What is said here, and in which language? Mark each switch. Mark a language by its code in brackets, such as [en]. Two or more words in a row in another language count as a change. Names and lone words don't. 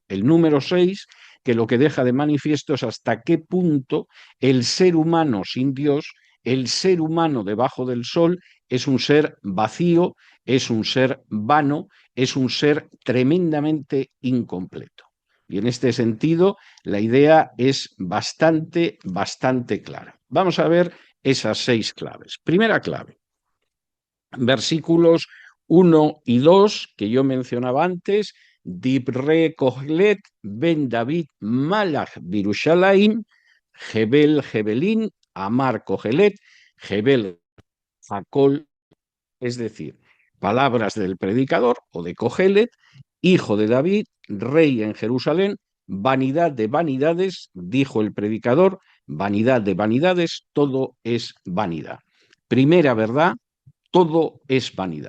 [es] El número 6, que lo que deja de manifiesto es hasta qué punto el ser humano sin Dios, el ser humano debajo del sol, es un ser vacío, es un ser vano, es un ser tremendamente incompleto. Y en este sentido, la idea es bastante clara. Vamos a ver esas 6 claves. Primera clave, versículos 1 y 2 que yo mencionaba antes: [he] דברי קהלת בן דוד מלך בירושלים הבל הבלים אמר קהלת הבל הכל, [es] es decir, palabras del predicador o de Kohelet, hijo de David, rey en Jerusalén. Vanidad de vanidades, dijo el predicador, vanidad de vanidades, todo es vanidad. Primera verdad, todo es vanidad.